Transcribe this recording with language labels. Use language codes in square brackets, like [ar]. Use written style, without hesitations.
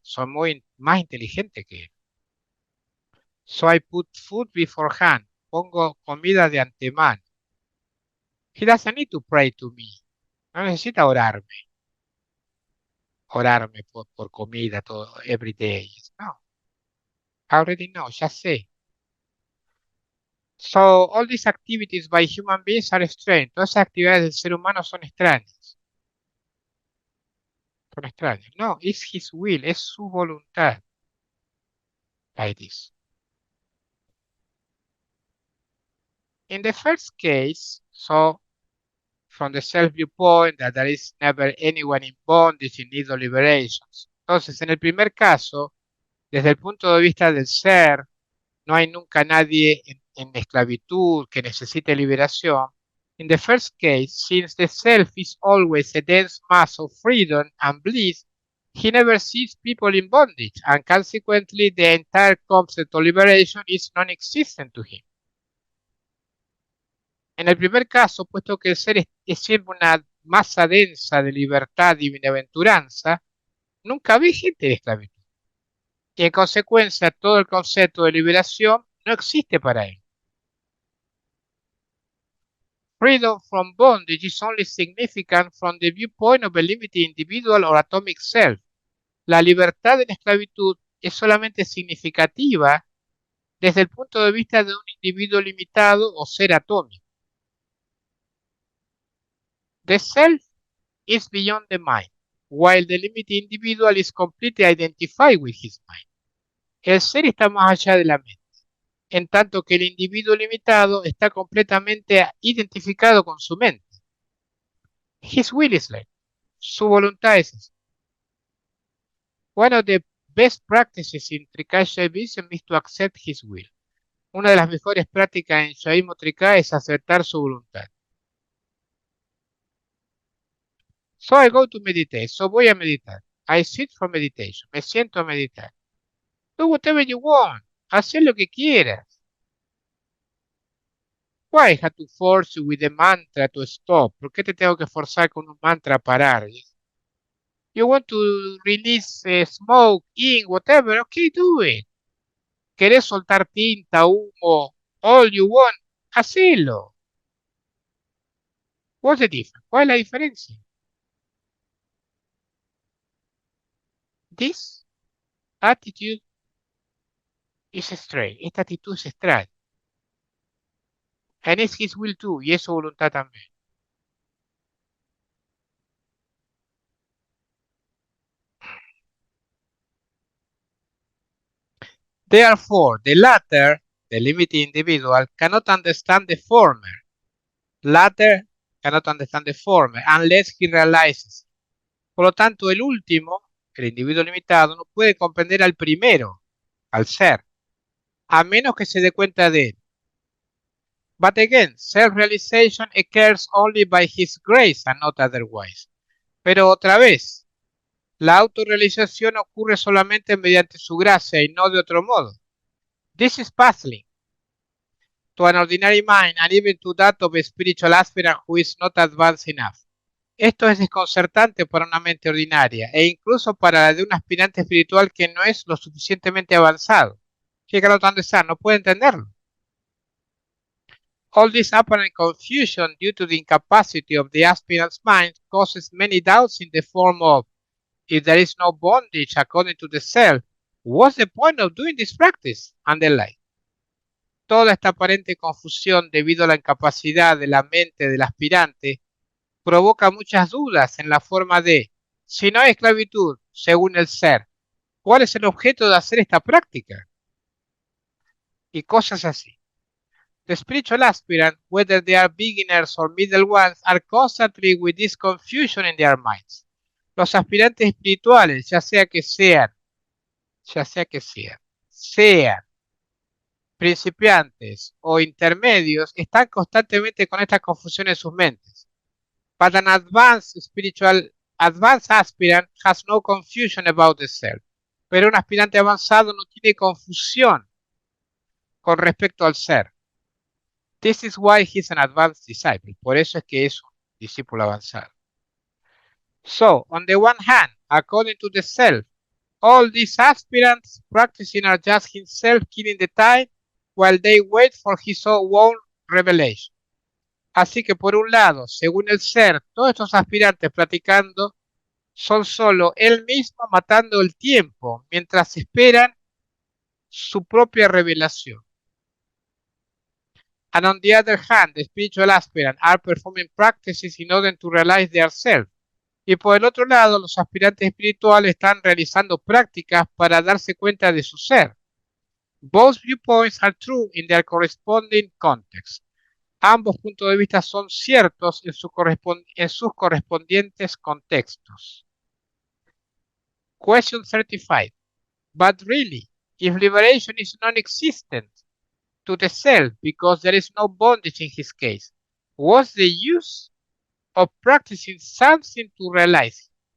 [es] Soy más inteligente que él. [en] So I put food beforehand. [es] Pongo comida de antemano. [en] He doesn't need to pray to me. [es] No necesita orarme por comida todo, [en] every day. No, I already know, [es] ya sé. [en] So all these activities by human beings are strange. [es] Todas esas actividades del ser humano son extrañas. Son extrañas. [en] No, it's his will, [es] es su voluntad. [en] Like this. In the first case, so from the self viewpoint that there is never anyone in bondage in need of liberations. [es] Entonces, en el primer caso, desde el punto de vista del ser, no hay nunca nadie en esclavitud que necesite liberación. [en] In the first case, since the self is always a dense mass of freedom and bliss, he never sees people in bondage, and consequently the entire concept of liberation is non-existent to him. [es] En el primer caso, puesto que el ser es siempre una masa densa de libertad y bienaventuranza, nunca ve gente de esclavitud. Y en consecuencia, todo el concepto de liberación no existe para él. [en] Freedom from bondage is only significant from the viewpoint of a limited individual or atomic self. [es] La libertad de la esclavitud es solamente significativa desde el punto de vista de un individuo limitado o ser atómico. [en] The self is beyond the mind, while the limited individual is completely identified with his mind. [es] El ser está más allá de la mente, en tanto que el individuo limitado está completamente identificado con su mente. [en] His will is like, [es] su voluntad es esa. [en] One of the best practices in Trikaya Shaivism is to accept his will. [es] Una de las mejores prácticas en Shaivismo Trikaya es aceptar su voluntad. [en] So I go to meditate. So [es] voy a meditar. [en] I sit for meditation. [es] Me siento a meditar. [en] Do whatever you want. [es] Haz lo que quieras. [en] Why I have to force you with a mantra to stop? [es] ¿Por qué te tengo que forzar con un mantra a parar? [en] You want to release smoke, ink, whatever. Okay, do it. [es] ¿Querés soltar tinta, humo, [en] all you want? [es] Hacelo. [en] What's the difference? [es] ¿Cuál es la diferencia? [en] This attitude is strange. [es] Esta actitud es extraña. [en] And it's his will too. [es] Y es su voluntad también. [en] Therefore, the latter, the limited individual, cannot understand the former. Latter cannot understand the former unless he realizes. [es] Por lo tanto, el último, el individuo limitado, no puede comprender al primero, al ser, a menos que se dé cuenta de él. [en] But again, self-realization occurs only by his grace and not otherwise. [es] Pero otra vez, la autorrealización ocurre solamente mediante su gracia y no de otro modo. [en] This is puzzling to an ordinary mind and even to that of a spiritual aspirant who is not advanced enough. [es] Esto es desconcertante para una mente ordinaria e incluso para la de un aspirante espiritual que no es lo suficientemente avanzado. Que no puede entenderlo. [en] All this apparent confusion due to the incapacity of the aspirant's mind causes many doubts in the form of, if there is no bondage according to the self, what's the point of doing this practice? And the like. [es] Toda esta aparente confusión debido a la incapacidad de la mente del aspirante provoca muchas dudas en la forma de, si no hay esclavitud, según el ser, ¿cuál es el objeto de hacer esta práctica? Y cosas así. [en] The spiritual aspirant, whether they are beginners or middle ones, are constantly with this confusion in their minds. [es] Los aspirantes espirituales, sean principiantes o intermedios, están constantemente con esta confusión en sus mentes. [en] But an advanced aspirant has no confusion about the self. [es] Pero un aspirante avanzado no tiene confusión con respecto al ser. [en] This is why he's an advanced disciple. [es] Por eso es que es un discípulo avanzado. [en] So, on the one hand, according to the self, all these aspirants practicing are just himself killing the time while they wait for his own revelation. [es] Así que por un lado, según el ser, todos estos aspirantes practicando son solo él mismo matando el tiempo mientras esperan su propia revelación. [en] And on the other hand, the spiritual aspirants are performing practices in order to realize their self. [es] Y por el otro lado, los aspirantes espirituales están realizando prácticas para darse cuenta de su ser. [en] Both viewpoints are true in their corresponding context. [es] Ambos puntos de vista son ciertos en sus correspondientes contextos. [en] Question 35. But really, if liberation is non-existent to the self because there is no bondage in his case, what's the use of practicing something to realize it?